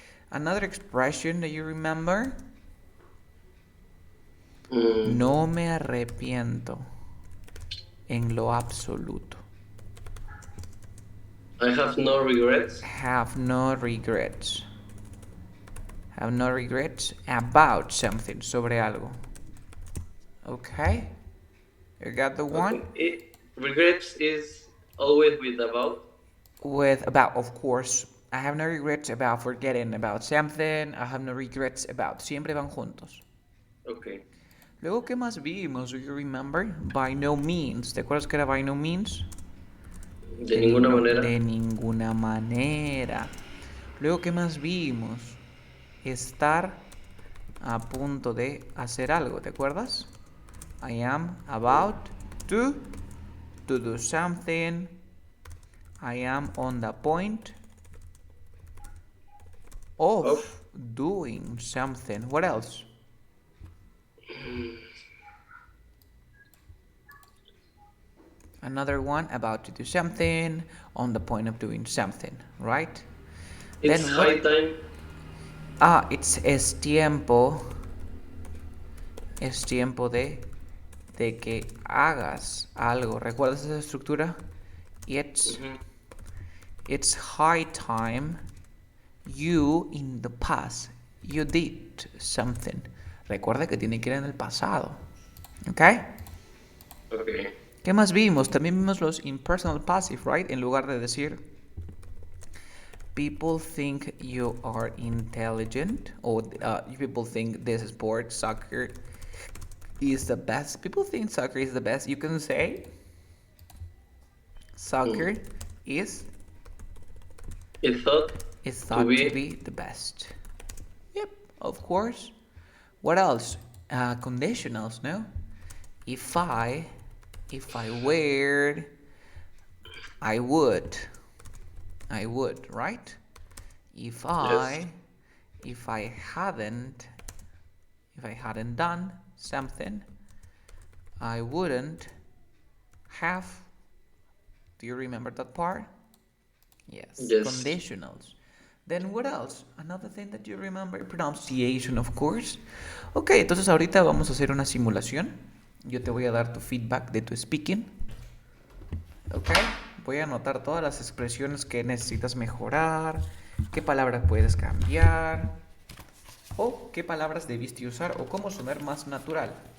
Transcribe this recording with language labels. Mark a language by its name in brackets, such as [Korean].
[English] Another expression that you remember? Mm, [Spanish] No me arrepiento en lo absoluto. [English] I have no regrets. Have no regrets. Have no regrets about something, [Spanish] sobre algo. [English] Okay? You got the one? Okay. Regrets is always with about. With about, of course. I have no regrets about forgetting about something. I have no regrets about. [Spanish] Siempre van juntos. [English] Okay. [Spanish] Luego, ¿qué más vimos? [English] Do you remember? By no means. [Spanish] ¿Te acuerdas que era [English] by no means? [Spanish] De ninguna De manera. ninguna manera. Luego, ¿qué más vimos? Estar a punto de hacer algo, ¿te acuerdas? [English] I am about to do something. I am on the point Of. of doing something. What else? Another one about to do something, on the point of doing something, right? It's Then what? high time. [Spanish] Es tiempo. Es tiempo de que hagas algo. ¿Recuerdas esa estructura? [English] It's Mhm. it's high time you in the past you did something. [Spanish] Recuerda que tiene que ir en el pasado. ¿Ok? [English] Okay. [Spanish] ¿Qué más vimos? También vimos los impersonal passive, [English] right? [Spanish] En lugar de decir [English] people think you are intelligent or people think this sport, soccer, is the best. People think soccer is the best. You can say Mm. soccer is It thought is to thought to be. be the best. Yep, of course. What else? Conditionals, no? If I, if I were, I would, I would, right? If Yes. I, if I hadn't, if I hadn't done something, I wouldn't have. Do you remember that part? Yes, Yes. conditionals. Then what else? Another thing that you remember, pronunciation, of course. [Spanish] Ok, entonces ahorita vamos a hacer una simulación. Yo te voy a dar tu feedback de tu speaking. Ok, voy a anotar todas las expresiones que necesitas mejorar, qué palabras puedes cambiar, o qué palabras debiste usar, o cómo sonar más natural.